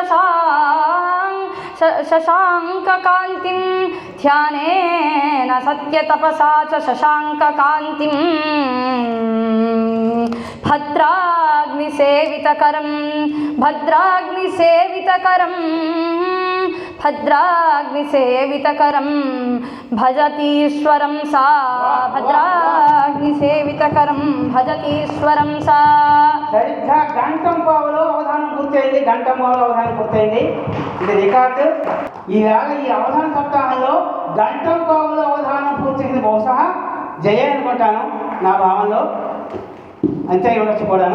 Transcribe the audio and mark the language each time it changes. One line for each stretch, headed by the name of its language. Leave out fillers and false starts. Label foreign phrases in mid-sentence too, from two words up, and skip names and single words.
Sanskrit: शशाङ्ककान्तिं ध्यानेन सत्यतपसा च शशाङ्ककान्तिं भद्राग्निसेवितकरं भद्राग्निसेवितकरं भद्राग्निसेवितकरं भजतीश्वरं सा భద్రాగ్నిసేవితకరం భజతీశ్వరం సా.
Telugu: సరిగ్గా గంటం పావులో అవధానం పూర్తయింది. గంటం పావులో అవధానం పూర్తయింది. ఇది రికార్డు. ఈవేళ ఈ అవధాన సప్తాహంలో గంటం పావులో అవధానం పూర్తయింది. బహుశా జయ అనుకుంటాను నా భావంలో, అంతే ఉండొచ్చు కూడాను.